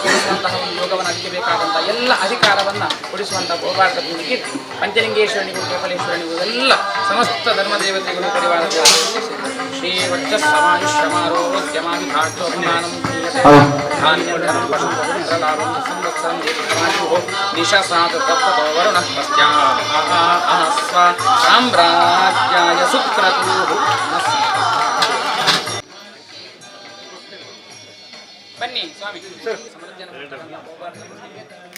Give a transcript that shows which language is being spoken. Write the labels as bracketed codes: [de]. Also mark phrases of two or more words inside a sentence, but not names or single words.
[kn] ಕೊಡಿಸುವಂತಹ ಒಂದು ಯೋಗವನ್ನು ಅದಕ್ಕೆ ಬೇಕಾದಂತಹ ಎಲ್ಲ ಅಧಿಕಾರವನ್ನು ಕೊಡಿಸುವಂತಹ ಗೋಪಾಲಕನಿಗೆ ಪಂಚಲಿಂಗೇಶ್ವರನಿಗೂ ಕೇಪಲೇಶ್ವರನಿಗೂ ಎಲ್ಲ ಸಮಸ್ತ ಧರ್ಮದೇವತೆಗಳು ಪರಿವಾರದ [sa] ಶ್ರೀ ವಜ್ರಸಮಾಯುಷ್ಯಮಾರೋಗ್ಯಮಾನಿ ಭಾಗ್ಯೋಭಿಮಾನಂ ಧಾನ್ಯಂ ಧರ್ಮ ಪಶು ಲಾಭಂ ಸಂವತ್ಸರಂ ದೀರ್ಘಮಾಯುಃ ನಿಶಸಾತ್ ತತ್ತೋ ವರುಣಃ ಪಶ್ಚಾತ್ಸ್ವ ಸಾಮ್ರಾಜ್ಯಾಯ ಸುಕ್ರತುಃ. [kn] ಬನ್ನಿ ಸ್ವಾಮಿ.